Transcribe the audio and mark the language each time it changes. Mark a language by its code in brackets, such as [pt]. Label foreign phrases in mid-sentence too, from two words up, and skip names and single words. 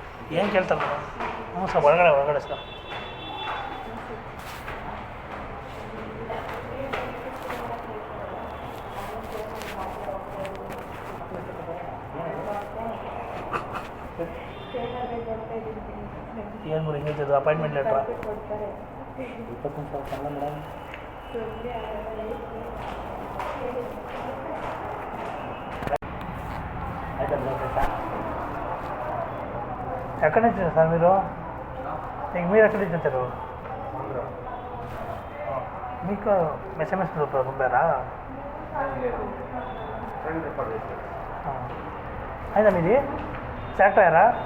[kn] ಏನು ಕೇಳ್ತಾರಲ್ಲ ಹ್ಞೂ ಸರ್ ಒಳಗಡೆ ಸರ್ ಏನು ಗುರು ಹಿಂಗೆ ಅಪಾಯಿಂಟ್ಮೆಂಟ್ ಲೆಟ್ರಾ 21 ಸಾವಿರ ಕನ್ನಡ ಮೇಡಮ್ [te] ఎక్కడి నుంచి సార్ మీరు మీరు ఎక్కడి నుంచి వచ్చారు మీకు ఎస్ఎంఎస్ పంపారా అయినా మీది సెలెక్ట్ అయ్యారా